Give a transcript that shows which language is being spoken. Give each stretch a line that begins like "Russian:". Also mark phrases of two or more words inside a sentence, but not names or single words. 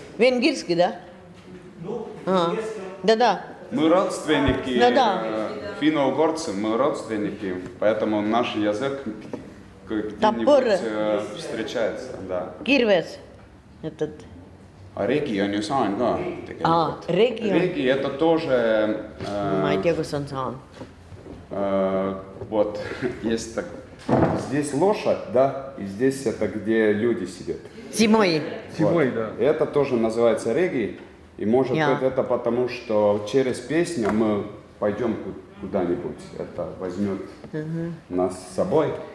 Russian: Венгерский, да? Ну, А. венгерском. Да. Мы родственники, Да. финно-угорцы, мы родственники, поэтому наш язык Топор. где-нибудь встречается, да. Кирвес. Этот.
Estonian: А рegi on ju saan ka tegelikult. Regi on.
Russian: Regi это тоже,
Estonian: Ma ei tea, kus on saan.
Russian: вот, есть так, здесь лошадь, да, и здесь это где люди сидят. Зимой. Зимой, Вот. да. Это тоже называется рegi, и может Я. быть это потому, что через песню мы пойдем куда-нибудь, это возьмет нас с собой.